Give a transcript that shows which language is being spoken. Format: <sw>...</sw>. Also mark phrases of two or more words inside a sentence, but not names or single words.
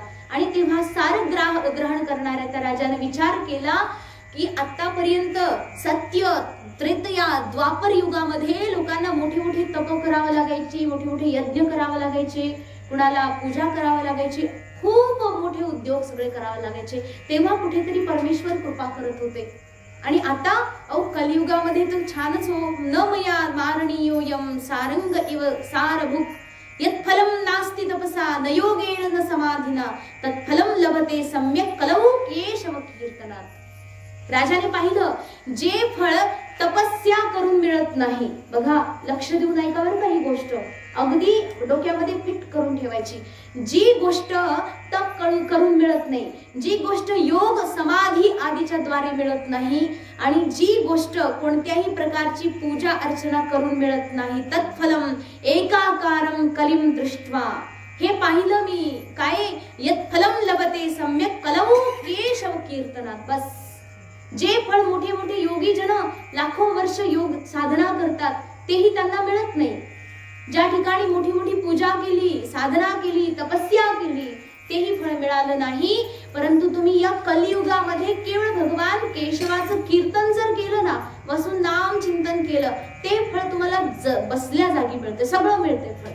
<mr>आणि तेव्हा सार ग्रहण करणाऱ्या त्या राजाने विचार केला की आतापर्यंत सत्य त्रेतया द्वापर युगामध्ये लोकांना मोठी मोठी तप करावं लागायची, मोठे मोठे यज्ञ करावं लागायचे, कुणाला पूजा करावं लागायची, खूप मोठे उद्योग सगळे करावे लागायचे. तेव्हा कुठेतरी परमेश्वर कृपा करत होते. आणि आता कलियुगामध्ये तर छानच हो,</mr> <sa>न मया मारणीयोयम सारंग इव सारभुक, यत्फलं नास्ति तपसा न योगेन न समाधिना तत्फलं लभते सम्यक कलौ केशव कीर्तनात.</sa> <mr>राजाने पाहिलं, जे फळ तपस्या करून मिळत नाही, बघा लक्ष देऊन ऐका बरं का ही गोष्ट, अगदी डोक्यामध्ये फिट करून ठेवायची. जी गोष्ट तप करून मिळत नाही, जी गोष्ट योग समाधी आदीच्या द्वारे मिळत नाही, आणि जी गोष्ट कोणत्याही प्रकारची पूजा अर्चना करून मिळत नाही,</mr> <sa>तत्फलम एकाकारम कलिम दृष्ट्वा,</sa> <mr>हे पाहिलं मी काय,</mr> <sa>यत्फलम लभते सम्यक कलौ केशव कीर्तनात.</sa> <mr>बस जे फळ मोठे मोठे योगी जन लाखो वर्ष योग साधना करतात तेही त्यांना मिळत नाही. ज्या ठिकाणी मोठी मोठी पूजा केली, साधना केली, तपस्या केली, तेही फळ मिळालं नाही. परंतु तुम्ही या कलियुगामध्ये केवळ भगवान केशवाचं कीर्तन जर केलं ना, बसून नाम चिंतन केलं, ते फळ तुम्हाला बसल्या जागी मिळते, सगळं मिळते फळ.</mr>